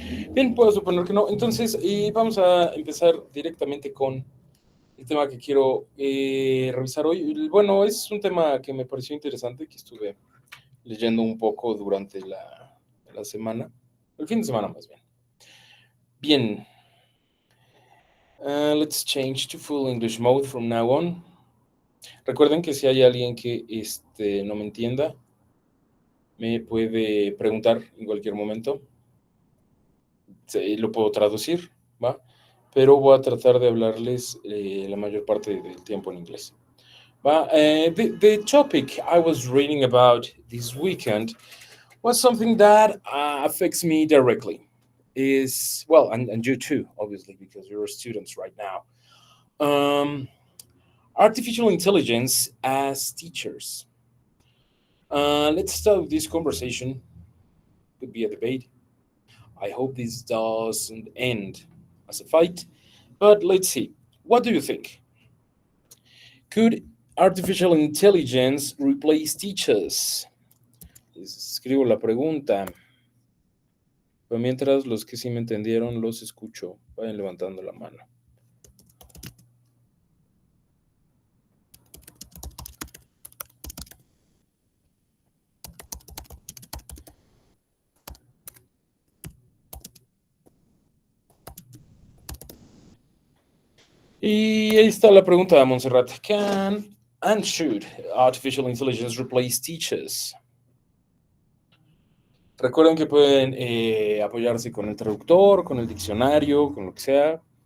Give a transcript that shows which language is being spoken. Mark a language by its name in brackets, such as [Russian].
[Spanish] Bien, puedo suponer que no. Entonces, vamos a empezar directamente con el tema que quiero revisar hoy. Bueno, es un tema que me pareció interesante, que estuve leyendo un poco durante la semana, el fin de semana más bien. [English] Bien, let's change to full English mode from now on. [Spanish] Recuerden que si hay alguien que no me entienda, me puede preguntar en cualquier momento. Lo puedo traducir, ¿va? Pero voy a tratar de hablarles la mayor parte del tiempo en inglés. ¿Va? [English] The topic I was reading about this weekend was something that affects me directly. Is, well, and you too, obviously, because you're students right now. Um, Artificial intelligence as teachers. Let's start this conversation. Could be a debate. I hope this doesn't end as a fight, but let's see. What do you think? Could artificial intelligence replace teachers? [Spanish] Les escribo la pregunta. Pero mientras los que sí me entendieron los escucho. Vayan levantando la mano. Y ahí está la pregunta, Montserrat. [English] Can and should artificial intelligence replace teachers? [Spanish] Recuerden que pueden apoyarse con el traductor, con el diccionario, con lo que sea.